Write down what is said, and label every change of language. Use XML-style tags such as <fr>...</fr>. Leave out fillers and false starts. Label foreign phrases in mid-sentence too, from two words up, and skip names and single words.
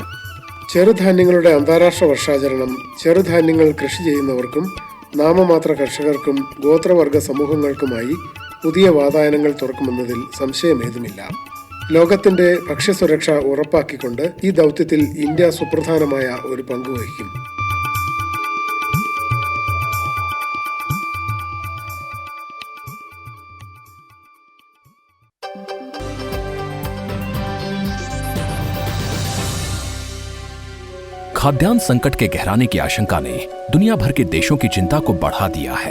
<ml>ചെറുധാന്യങ്ങളുടെ അന്താരാഷ്ട്ര വർഷാചരണം ചെറുധാന്യങ്ങൾ കൃഷി ചെയ്യുന്നവർക്കും നാമമാത്ര കർഷകർക്കും ഗോത്രവർഗ സമൂഹങ്ങൾക്കുമായി പുതിയ വാതായനങ്ങൾ തുറക്കുമെന്നതിൽ സംശയമേതുമില്ല. ലോകത്തിന്റെ ഭക്ഷ്യസുരക്ഷ ഉറപ്പാക്കിക്കൊണ്ട് ഈ ദൗത്യത്തിൽ ഇന്ത്യ സുപ്രധാനമായ ഒരു പങ്ക് വഹിക്കും.</ml> <hi>खाद्यान्न संकट के गहराने की आशंका ने दुनिया भर के देशों की चिंता को बढ़ा दिया है।</hi>